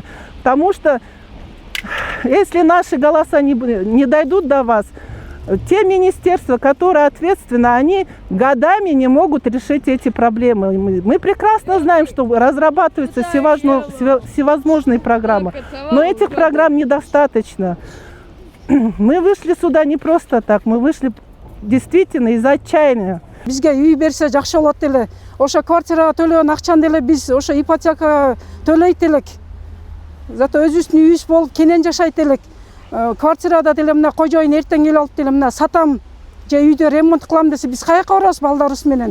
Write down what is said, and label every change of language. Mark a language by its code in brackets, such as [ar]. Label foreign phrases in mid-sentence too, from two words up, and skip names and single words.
[ru] Потому что если наши голоса не дойдут до вас, те министерства, которые ответственны, они годами не могут решить эти проблемы. Мы прекрасно знаем, что разрабатываются всевозможные программы, но этих программ недостаточно. Мы вышли сюда не просто так, мы вышли действительно из отчаяния. [ky] Бизге үй берсе жакшы болот деле. Ошо квартирага төлөгөн акчаны деле биз ошо ипотека төлөйт элек. Зато өзүбүздүн үйүбүз болуп кенен жашайт элек. Квартирада деле мына кожоюн эртең келип алып деле мына сатам же үйдө ремонт кылам десе биз каяка барабыз балдарыбыз менен.